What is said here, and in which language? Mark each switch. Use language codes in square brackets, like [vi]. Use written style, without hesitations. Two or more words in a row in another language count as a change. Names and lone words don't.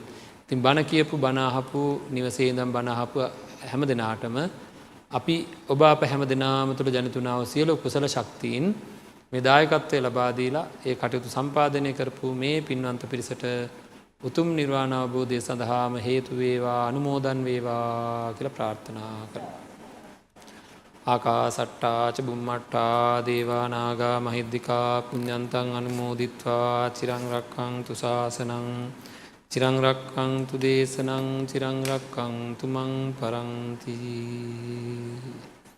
[si] ඉතින් බණ කියපු බණ අහපු නිවසේ ඉඳන් බණ අහපු හැම දිනාටම අපි ඔබ අප හැම දිනාම තුළ ජනිතුනා වූ සියලු කුසල ශක්තියින් මේ දායකත්වය ලබා දීලා ඒ කටයුතු සම්පාදනය කරපු මේ පින්වන්ත පිරිසට උතුම් නිර්වාණ අවබෝධය සඳහාම හේතු වේවා අනුමෝදන් වේවා කියලා ප්‍රාර්ථනා කරනවා. [pi] ආකාසට්ටා ච බුම්මට්ටා දේවා නාග මහිද්దికා පුඤ්ඤන්තං අනුමෝදිත්වා චිරං රක්ඛන්තු ශාසනං චිරං රක්ඛන්තු දේශනං චිරං රක්ඛන්තු මං පරන්ති.